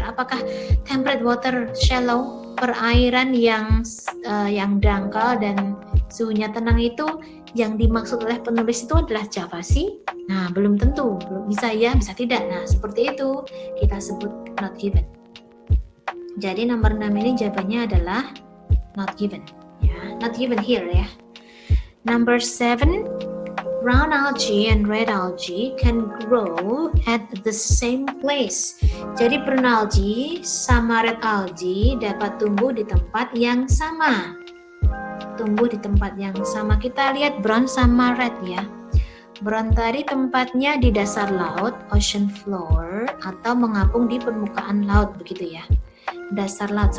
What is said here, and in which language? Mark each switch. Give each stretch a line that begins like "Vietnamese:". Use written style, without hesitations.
Indonesian: Apakah temperate water shallow, perairan yang dangkal dan suhunya tenang itu yang dimaksud oleh penulis itu adalah Java Sea? Nah, belum tentu. Belum bisa ya, bisa tidak. Nah, seperti itu kita sebut not given. Jadi nomor 6 ini jawabannya adalah not given.
English: Ya, not given here ya. Number 7, brown algae and red algae can grow at the same place.
Indonesian: Jadi brown algae sama red algae dapat tumbuh di tempat yang sama. Tumbuh di tempat yang sama. Kita lihat brown sama red ya. Brown tadi tempatnya di dasar laut, ocean floor, atau mengapung di permukaan laut begitu ya. Dasar laut.